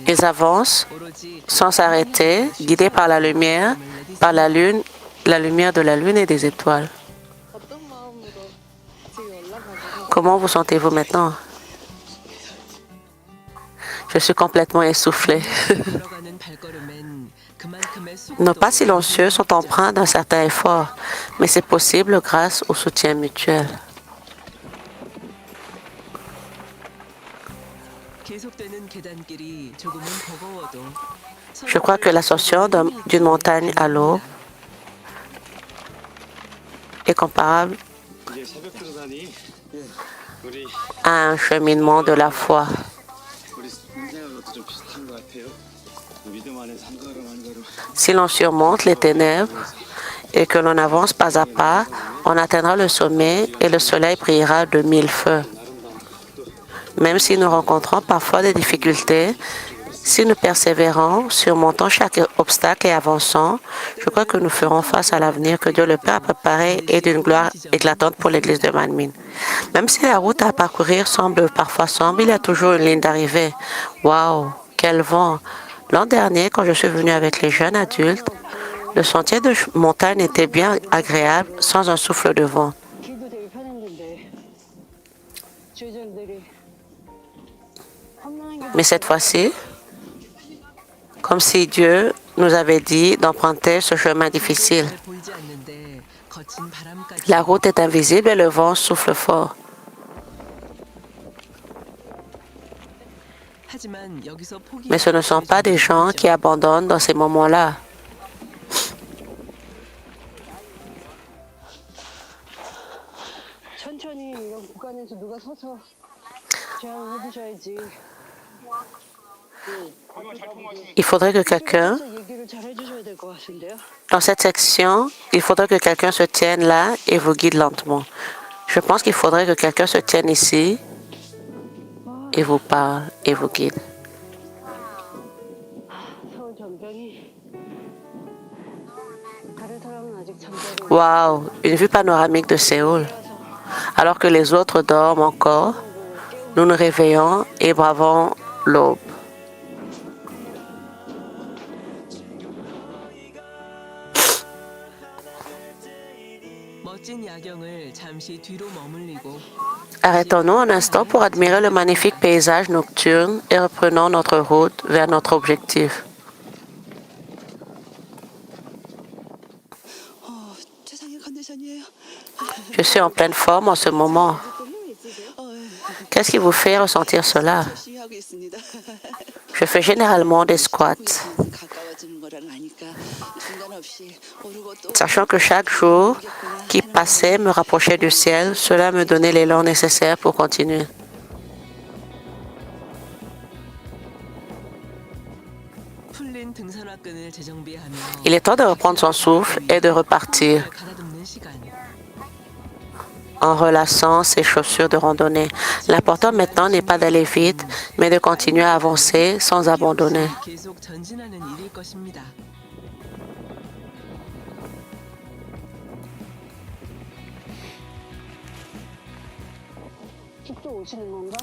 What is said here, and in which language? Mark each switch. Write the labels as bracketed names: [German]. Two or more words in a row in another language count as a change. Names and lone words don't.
[French] Ils avancent [Korean] 오로지 [French] sans s'arrêter, guidés par la lumière la lumière de la lune et des étoiles. Comment vous sentez-vous maintenant? Je suis complètement essoufflée. [Korean] 걸어가는 발걸음엔 그만큼의 [French] Nos pas [Korean] 수고도 [French] silencieux sont empreints d'un certain effort, mais c'est possible grâce au soutien mutuel. [Korean] 계속되는 계단길이 조금은 버거워도 [French] Je crois que l'ascension d'une montagne à l'autre est comparable [Korean] 이제 새벽 들어가니 우리 [French] à un cheminement de la foi. [Korean] 인생하고도 좀 비슷한 것 같아요. 믿음 안에 사는 [French] Si l'on surmonte les ténèbres et que l'on avance pas à pas, on atteindra le sommet et le soleil brillera de mille feux. Même si nous rencontrons parfois des difficultés, si nous persévérons, surmontons chaque obstacle et avançons, je crois que nous ferons face à l'avenir que Dieu le Père a préparé et d'une gloire éclatante pour l'Église de Manmin. Même si la route à parcourir semble parfois sombre, il y a toujours une ligne d'arrivée. Waouh, quel vent! L'an dernier, quand je suis venu avec les jeunes adultes, le sentier de montagne était bien agréable, sans un souffle de vent. [Korean] 길도 되게 편했는데 주전들이 험난한 게 [French] Mais cette fois-ci, comme si Dieu nous avait dit d'emprunter ce chemin difficile. [Korean] 잘 보이지 않는데 거친 바람까지 [French] La route est invisible et le vent souffle fort. [Korean] 하지만 여기서 포기 [French] Mais ce ne sont pas des gens qui abandonnent dans ces moments-là. [Korean] 천천히 이런 구간에서 누가 서서 제안을 해주셔야지. [French] Il faudrait que quelqu'un, [Korean] 그래서 얘기를 잘 해주셔야 될 것 같은데요. [French] dans cette section, il faudrait que quelqu'un se tienne là et vous guide lentement. Je pense qu'il faudrait que quelqu'un se tienne ici et vous parle et vous guide. [Korean] 서울 전병이 다른 사람은 아직 잠자리 [French] Waouh, une vue panoramique de Séoul. Alors que les autres dorment encore, nous nous réveillons et bravons l'aube. [Korean] 멋진 야경을 잠시 뒤로 머물리고 [French] Arrêtons-nous un instant pour admirer le magnifique paysage nocturne et reprenons notre route vers notre objectif. [Korean] 최상의 컨디션이에요. [French] Je suis en pleine forme en ce moment. [Korean] 힘이 있으세요? [French] Qu'est-ce qui vous fait ressentir cela? [Korean] 열심히 하고 있습니다. [French] Je fais généralement des squats. [Korean] 가까워지는 거라는 아니까 중간 없이 오르고 또 [French] Sachant que chaque jour qui passait me rapprochait du ciel, cela me donnait l'élan nécessaire pour continuer. [Korean] 풀린 등산화끈을 재정비하며 [French] Il est temps de reprendre son souffle et de repartir [Korean] 가다듬는 시간. [French] en relaxant ses chaussures de randonnée. L'important maintenant n'est pas d'aller vite, mais de continuer à avancer sans abandonner. [Korean] 계속 전진하는 일일 것입니다. 쭉쭉 오시는 건가?